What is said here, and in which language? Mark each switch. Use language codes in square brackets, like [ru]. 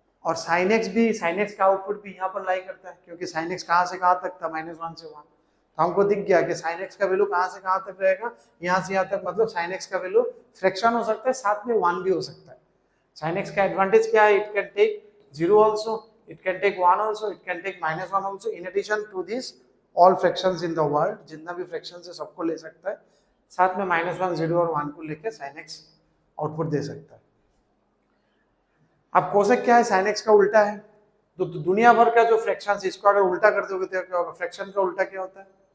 [hi] और sin x भी, sin x का आउटपुट भी यहाँ पर लाई करता है, क्योंकि sin x कहाँ से कहाँ तक था? -1 से 1। तो हमको दिख गया कि sin x का वैल्यू कहाँ से कहाँ तक रहेगा? यहाँ से यहाँ तक। मतलब sin x का वैल्यू फ्रैक्शन हो सकता है, साथ में 1 भी हो सकता है। sin x का एडवांटेज क्या है? [en] It can take 0 also, it can take 1 also, it can take -1 also. In addition to this, all fractions in the world, [hi] जितना भी fractions है सबको ले सकता है, साथ में -1, 0 और 1 को लेके sin x आउटपुट दे सकता है। अब कोसेक क्या है? sin x का उल्टा है। तो दुनिया भर का जो फ्रैक्शन, इसको अगर उल्टा कर दोगे तो क्या होगा? फ्रैक्शन का उल्टा क्या होता है?